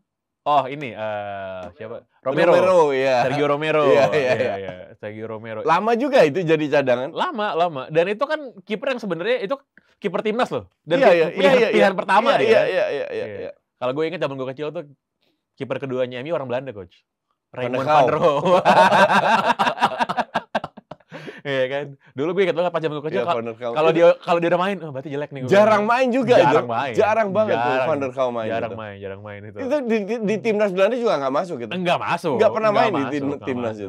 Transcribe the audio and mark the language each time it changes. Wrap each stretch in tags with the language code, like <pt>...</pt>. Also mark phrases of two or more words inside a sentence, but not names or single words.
<id>Oh, ini siapa? Romero. ya. Sergio Romero. Iya. Sergio Romero. Lama juga itu jadi cadangan. Lama. Dan itu kan kiper yang sebenarnya itu kiper timnas loh. Dan Iya, pilihan pertama dia. Iya. Kalau gue ingat zaman gue kecil tuh kiper keduanya MU orang Belanda, coach. Raymond Van van Roo. Iya kan. Dulu gue ingat banget pas zaman gue kecil kalau dia udah main, oh berarti jelek nih. Jarang main juga itu. Main. Jarang banget tuh Van der Gaal main. Jarang main itu. Itu di timnas Belanda juga nggak masuk gitu. Enggak masuk. Nggak pernah main masuk, di timnas itu.</id>